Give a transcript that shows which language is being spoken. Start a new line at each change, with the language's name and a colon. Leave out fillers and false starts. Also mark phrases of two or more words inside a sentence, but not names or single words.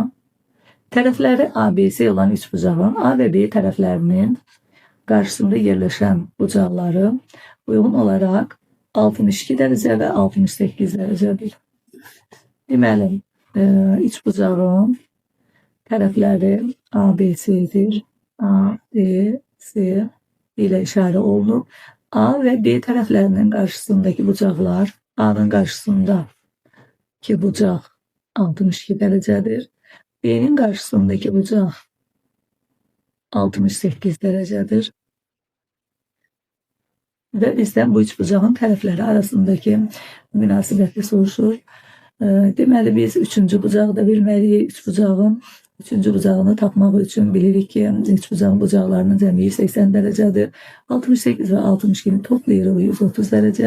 Azerbaijani: Tərəfləri ABC olan üçbucağın A və B tərəflərinin qarşısında yerləşən bucaqları uyğun olaraq 62 dərəcə və 68 dərəcədir. Deməli, üçbucağın tərəfləri ABC-dir. ABC ilə işarə olunub.
Turkish: A ve B taraflarının karşısındaki bucaklar, A'nın karşısındaki bucak 62 derecedir. B'nin karşısındaki bucak 68 derecedir. Ve bizden
Azerbaijani: bu üç bucağın tərəfləri arasındaki münasibəti soruşur. Deməli biz üçüncü bucağı da bilməliyik. Üç bucağın üçüncü bucağını tapmaq üçün bilirik ki, üç bucağın bucaqlarının cəmi 180 dərəcədir. 68 və 62-ni toplayırıq 130 dərəcə.